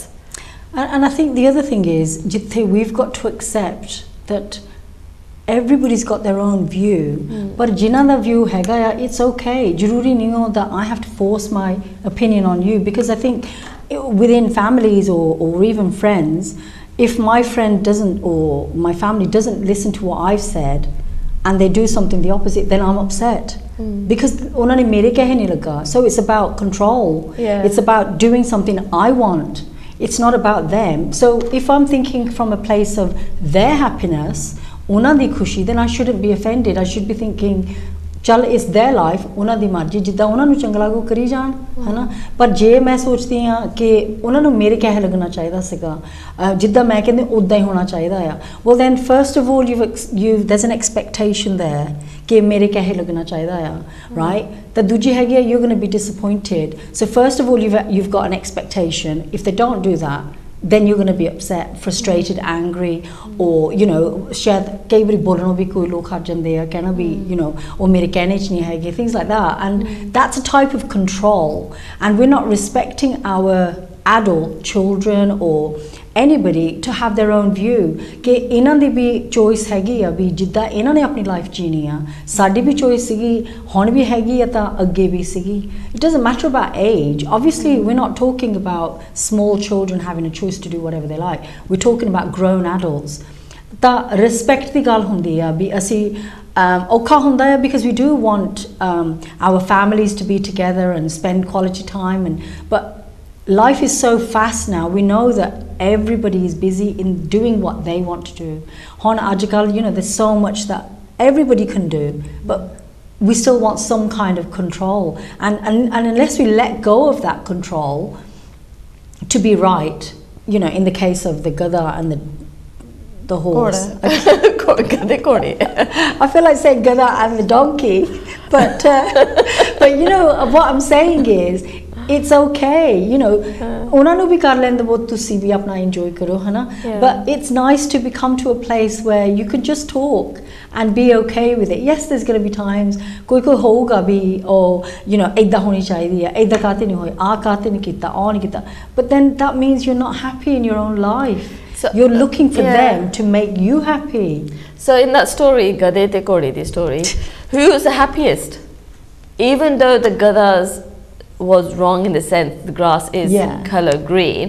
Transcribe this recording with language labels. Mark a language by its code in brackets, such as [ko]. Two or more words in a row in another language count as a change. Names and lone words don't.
[en] And I think the other thing is, Jithe, we've got to accept that everybody's got their own view, but [pa] ਜਿੰਨਾ ਦਾ view ਹੈਗਾ ਆ, [en] it's okay. [pa] ਜ਼ਰੂਰੀ ਨਹੀਂ ਹੋ [en] that I have to force my opinion on you, because I think within families or even friends, if my friend doesn't, or my family doesn't listen to what I've said and they do something the opposite, then I'm upset. [pa] Because ਉਹਨਾਂ ਨੇ ਮੇਰੇ ਕਹੇ ਨਹੀਂ ਲੱਗਾ. [en] So it's about control. It's about doing something I want. It's not about them. So if I'm thinking from a place of their happiness, [pa] ਉਹਨਾਂ ਦੀ ਖੁਸ਼ੀ, [en] then I shouldn't be offended. I should be thinking, ਚੱਲ it's their life, [pa] ਉਹਨਾਂ ਦੀ ਮਰਜ਼ੀ, ਜਿੱਦਾਂ ਉਹਨਾਂ ਨੂੰ ਚੰਗਾ ਲੱਗੂ ਕਰੀ ਜਾਣ, ਹੈਨਾ. ਪਰ ਜੇ ਮੈਂ ਸੋਚਦੀ ਹਾਂ ਕਿ ਉਹਨਾਂ ਨੂੰ ਮੇਰੇ ਕਹੇ ਲੱਗਣਾ ਚਾਹੀਦਾ ਸੀਗਾ, ਜਿੱਦਾਂ ਮੈਂ ਕਹਿੰਦੀ ਉਦਾਂ ਹੀ ਹੋਣਾ ਚਾਹੀਦਾ ਆ, [en] well then first of all there's an expectation there [pa] ਕਿ ਮੇਰੇ ਕਹੇ ਲੱਗਣਾ ਚਾਹੀਦਾ ਆ, [en] right? [pa] ਤਾਂ ਦੂਜੀ ਹੈਗੀ ਆ, [en] you're going to be disappointed. So first of all you've got an expectation. If they don't do that, then you're going to be upset, frustrated, angry, or you know, [hi] शायद कई बारी बोलना भी कोई लोग हट जाते हैं, कहना भी, [en] you know, or [pa] ਮੇਰੇ ਕਹਿਣੇ 'ਚ ਨਹੀਂ ਹੈ, [en] things like that. And that's a type of control, and we're not respecting our adult children or anybody to have their own view [pa] ਕਿ ਇਨ੍ਹਾਂ ਦੀ ਭੀ choice ਹੈਗੀ ਆ, ਭੀ ਜਿੱਦਾਂ ਇਨ੍ਹਾਂ ਨੇ ਆਪਣੀ life ਜੀਣੀ ਆ, ਸਾਡੀ ਭੀ choice ਸੀਗੀ, ਹੁਣ ਭੀ ਹੈਗੀ ਆ ਤਾਂ ਅੱਗੇ ਭੀ ਸੀਗੀ. [en] It doesn't matter about age. Obviously we're not talking about small children having a choice to do whatever they like. We're talking about grown adults. [pa] ਤਾਂ respect ਦੀ ਗੱਲ ਹੁੰਦੀ ਆ ਭੀ ਅਸੀ ਔਖਾ ਹੁੰਦਾ ਹੈ, [en] because we do want our families to be together and spend quality time, but life is so fast now. We know that everybody is busy in doing what they want to do. [pa] ਹੁਣ ਅੱਜਕੱਲ, [en] you know, there's so much that everybody can do, but we still want some kind of control. And unless we let go of that control to be right, you know, in the case of the gada and the horse. I feel like saying gada and the donkey, but you know what I'm saying is, it's okay, you know, [pa] ਉਹਨਾਂ ਨੂੰ ਵੀ ਕਰ ਲੈਂਦੇ ਬਹੁਤ, ਤੁਸੀਂ ਵੀ ਆਪਣਾ enjoy ਕਰੋ, ਹੈ ਨਾ. [en] But it's nice to come to a place where you can just talk and be okay with it. Yes, there's going to be times [pa] ਕੋਈ ਹੋਊਗਾ ਵੀ, [en] oh, you know, [pa] ਇੱਦਾਂ ਹੋਣੀ ਚਾਹੀਦੀ ਹੈ, ਇੱਦਾਂ ਕਾਤੇ ਨਹੀਂ ਹੋਏ, ਆਹ ਕਾਤੇ ਨਹੀਂ ਕੀਤਾ, ਆਹ ਨਹੀਂ ਕੀਤਾ, [en] but then that means you're not happy in your own life. So, you're looking for yeah. them to make you happy. So in that story, Gade te Kodi the story, who was the happiest? Even though the Gadas was wrong in the sense the grass is Yeah. color green,